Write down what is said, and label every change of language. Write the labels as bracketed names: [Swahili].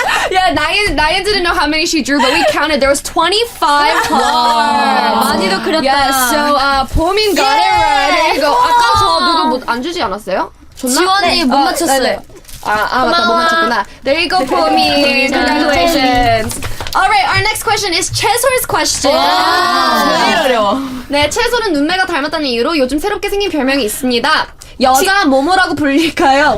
[English] Yeah, Naeun didn't know how many she drew, but we counted. There was 25 hearts. [Korean] 많이도 그렸다. [English] Yes, so Pomin got it right. There you go. [Korean] 아까 저 누구 안 주지 않았어요? 줬나? 지원이 못 맞췄어요. 맞다, 못 맞췄구나. [English] There you go, Pomin. Congratulations. Alright, our next question is 채솔's question. [Korean] 제일 어려워. 네, 채솔은 눈매가 닮았다는 이유로 요즘 새롭게 생긴 별명이 있습니다. 여자 뭐뭐라고 불릴까요?